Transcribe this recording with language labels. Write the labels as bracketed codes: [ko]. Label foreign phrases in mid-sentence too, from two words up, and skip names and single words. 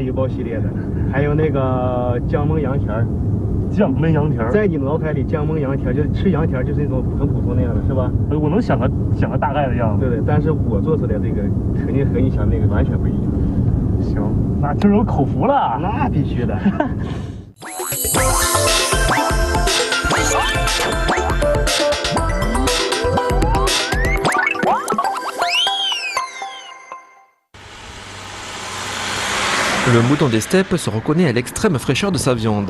[zh] 对，油包系列的，还有那个姜焖羊蹄儿。酱焖羊蹄儿，在你脑海里，姜焖羊蹄儿就是吃羊蹄儿，就是那种很普通那样的，是吧？我能想个大概的样子。对对，但是我做出来这个肯定和你想那个完全不一样。行，那今儿有口福了。那必须的。 [fr] Le mouton des steppes se reconnaît à l'extrême fraîcheur de sa viande.